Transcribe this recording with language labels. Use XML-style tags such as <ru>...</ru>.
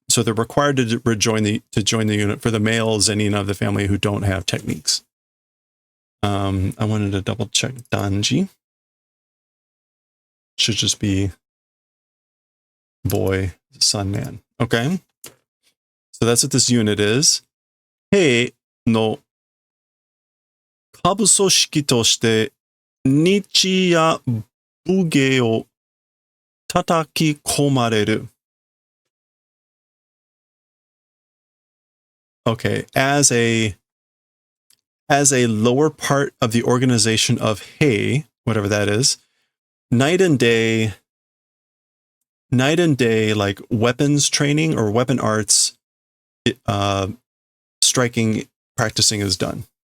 <en>So they're required to join the unit for the male Zenin of the family who don't have techniques. I wanted to double check Danji. should just be boy, son, man. Okay. So that's what this unit is.</en> <ja>兵の下部組織として日夜武芸を叩き込まれる。</ja> <en>Okay, as a lower part of the organization of Hei, whatever that is, night and day, like weapons training or weapon arts, striking, practicing is done.</en>